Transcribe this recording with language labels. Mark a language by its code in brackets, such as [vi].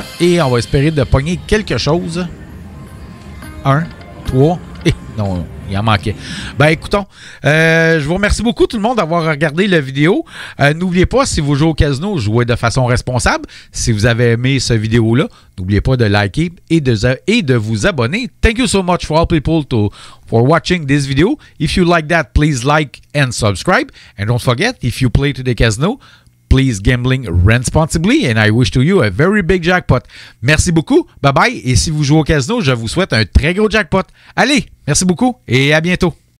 [fr] Et on va espérer de pogner quelque chose. 1, 3, et non, il en manquait. Ben écoutons, je vous remercie beaucoup tout le monde d'avoir regardé la vidéo. N'oubliez pas, si vous jouez au casino, jouez de façon responsable. Si vous avez aimé cette vidéo-là, n'oubliez pas de liker et de vous abonner. [en] Thank you so much for all people for watching this video. If you like that, please like and subscribe. And don't forget, if you play to the casino, please gambling responsibly. And I wish to you a very big jackpot. [fr] Merci beaucoup. Bye bye. Et si vous jouez au casino, je vous souhaite un très gros jackpot. Allez, merci beaucoup et à bientôt.